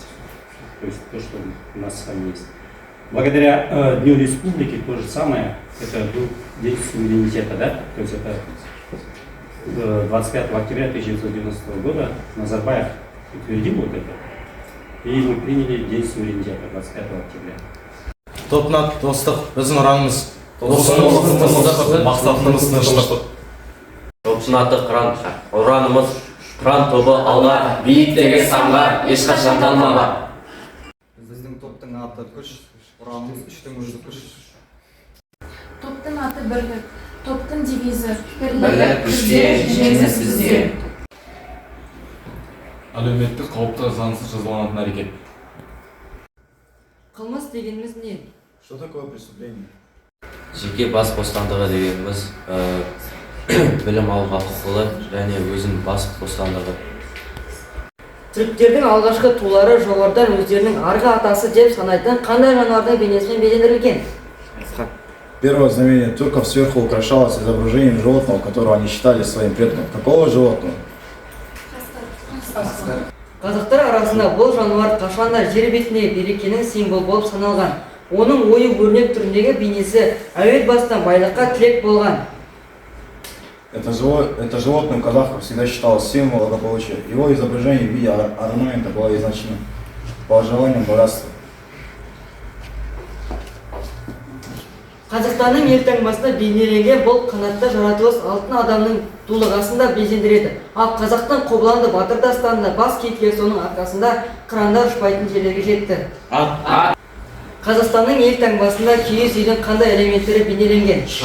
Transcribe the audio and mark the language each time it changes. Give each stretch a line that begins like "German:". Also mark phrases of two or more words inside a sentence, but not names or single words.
Russian: То есть то, что у нас с вами есть. Благодаря Дню Республики то же самое, это был День суверенитета, да? То есть это 25 октября 1990 года Назарбаев утвердил вот это. И мы приняли День суверенитета 25 октября.
Kazakh: Топнат, достық, біздің ұранымыз, достығымызды мақсатымыз тыныштық. Топшынаты қыран, ұранымыз қыран тобы алға, биіктегі самға, ешқашан талмаға. Біздің топтың аты күш, ұранымыз күштің өзі күш. Топтың аты бірлік, топтың девизі Бірлік күште, жеңіс бізде. Әлеуметтік қауіпті заңсыз жазаланатын әрекет. Қылмыс дегеніміз не?
Russian: Что такое преступление?
Kazakh: Жеке бас бостандығы дегеніміз білім алуға құқылы және өзінің бас бостандығы. Түріктердің алғашқы тулары жоғарыдан өздерінің арғы атасы деп санайтын қандай жануардың бейнесімен безендірілген?
Russian: Первое знамение турков сверху украшалось изображением животного, которого они считали своим предком. Какого животного?
Kazakh: Қазақтар арасында бұл жануар қашанда жер бетінде берекенің символ болып саналған. Оның ою-өрнек түріндегі бейнесі әуел бастан байлыққа тілек болған.
Russian: Это животное у казахов всегда считалось символом благополучия. Его изображение в виде орнамента было изначально пожеланием богатства.
Kazakh: Қазақстанның елтаңбасында бейнеленген бұл қанатты жаратылыс алтын адамның дулығасында безендіреді. Ал қазақтың Қобыланды батыр дастанында бас кейіпкер соның арқасында қыранда ұшпайтын жерлерге жетті. Қазақстанның елтаңбасында киіз үйдің қандай элементтері бейнеленген?